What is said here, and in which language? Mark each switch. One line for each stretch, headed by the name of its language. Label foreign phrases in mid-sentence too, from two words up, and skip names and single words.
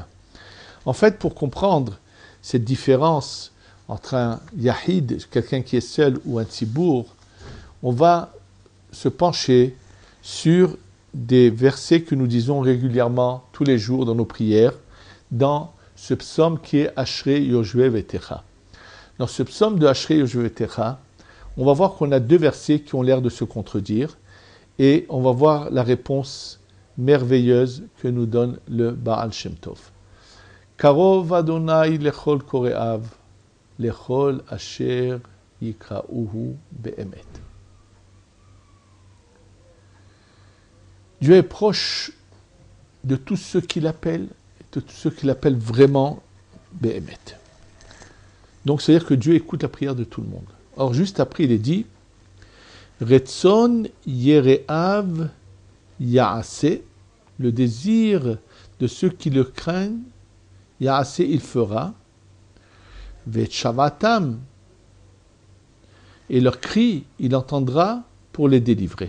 French: En fait, pour comprendre cette différence entre un yahid, quelqu'un qui est seul, ou un tzibour, on va se pencher sur des versets que nous disons régulièrement tous les jours dans nos prières, dans ce psaume qui est Ashrei Yoshvei Vetecha. Dans ce psaume de Ashrei Yoshvei Vetecha, on va voir qu'on a deux versets qui ont l'air de se contredire et on va voir la réponse merveilleuse que nous donne le Baal Shem Tov.
Hebrew: קרוב ה' לכל קוראיו, לכל אשר יקראוהו באמת.
French: Dieu est proche de tous ceux qui l'appellent, de tous ceux qui l'appellent vraiment be'emet. Donc, c'est-à-dire que Dieu écoute la prière de tout le monde. Or, juste après, il est dit
Hebrew: רצון יראיו יעשה,
French: le désir de ceux qui le craignent, ya'ase, il fera, ve'chavatam, et leur cri, il entendra pour les délivrer.